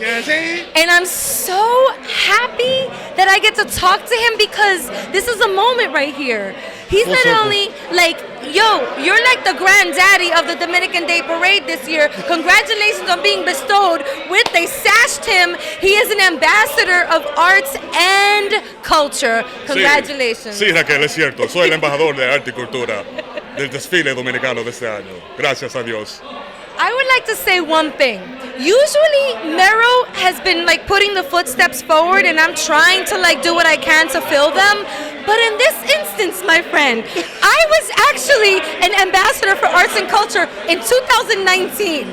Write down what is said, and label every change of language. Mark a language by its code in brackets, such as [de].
[en] And I'm so happy that I get to talk to him, because this is a moment right here. He's not only like, yo, you're like the granddaddy of the Dominican Day Parade this year. Congratulations on being bestowed with, they sashed him. He is an ambassador of arts and culture. Congratulations. [es] Sí, Raquel, es cierto. Soy el embajador de arte y cultura del desfile dominicano de este año. Gracias a Dios. [en] I would like to say one thing. Usually, Mero has been like putting the footsteps forward, and I'm trying to like do what I can to fill them. But in this instance, my friend, I was actually an ambassador for arts and culture in 2019.